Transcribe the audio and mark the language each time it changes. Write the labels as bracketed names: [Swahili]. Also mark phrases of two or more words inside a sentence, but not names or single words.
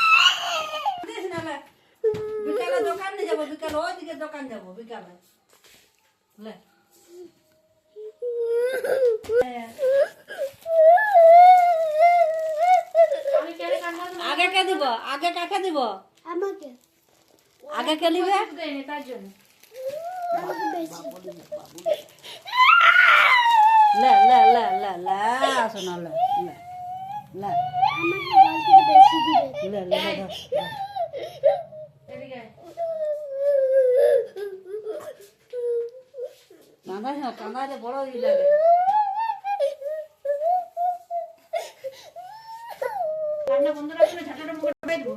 [Bangla] বিকালে দোকান নিয়ে যাবো, বিকালে ওইদিকে দোকান যাবো বিকালে। আগে কে দিব? আগে কাকে দিব? আমাকে আগে কে নিবে? তার জন্য লে লে লে লে লে শোনা লে লে লে আমাকে বল থেকে বেশি দিবে। লে লে লে কাঁদাতে বড় ই লাগে। কান্না বন্ধ রাখলে ঝাঁটাটা মুখে ঢুকাই দেবো।